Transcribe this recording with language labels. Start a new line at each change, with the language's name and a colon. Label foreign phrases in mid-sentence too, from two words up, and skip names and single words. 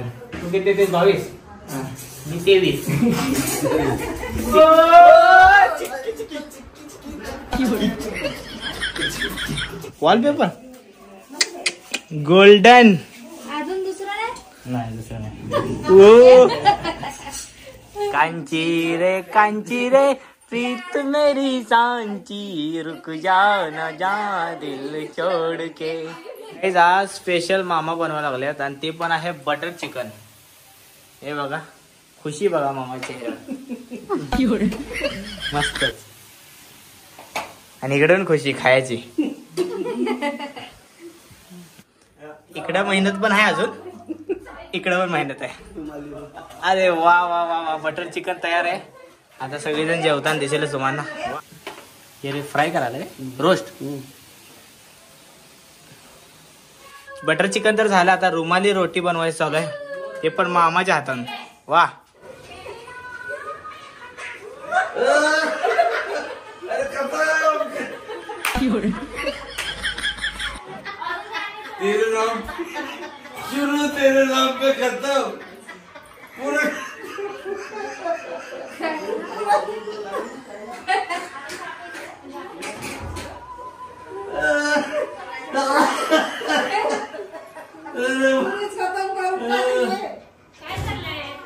Marathi: तू किती ते 22 मी 23. वॉलपेपर गोल्डन. अजून दुसरं नाही. नाही दुसरं नाही.
Hindi: कांची रे प्रीत मेरी सांची, रुक जा न जा दिल छोड़ के.
Marathi: आज स्पेशल मामा बनवायला लागल्यात आणि ते पण आहे बटर चिकन. हे बघा खुशी बघा मामाची मस्तच. आणि इकडे पण खुशी खायची. इकडे मेहनत पण आहे, अजून इकडे पण मेहनत आहे. अरे वा वा वा वा, बटर चिकन तयार आहे. आता सगळेजण जेवताना दिसेल तुम्हाला. हे फ्राय करायला रोस्ट. बटर चिकन तर झालं, आता रुमाली रोटी बनवायचं चालू आहे, ते पण मामाच्या हातानं. वा
Hindi: तेरे नाम पे करता हूँ पूरा.
Marathi: काय चाललंय?